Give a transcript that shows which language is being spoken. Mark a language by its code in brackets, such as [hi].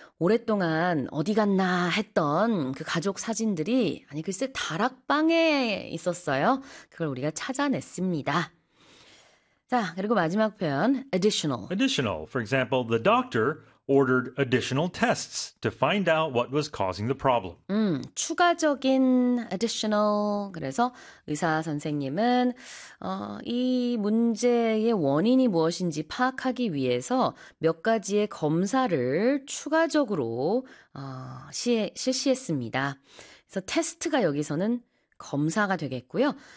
[ko] 오랫동안 어디 갔나 했던 그 가족 사진들이 아니 글쎄 다락방에 있었어요. 그걸 우리가 찾아냈습니다. 자, 그리고 마지막 표현, additional. [en] Additional. For example, the doctor ordered additional tests to find out what was causing the problem. [ko] 추가적인 additional. 그래서 의사 선생님은 이 문제의 원인이 무엇인지 파악하기 위해서 몇 가지의 검사를 추가적으로 실시했습니다. 그래서 테스트가 여기서는 검사가 되겠고요.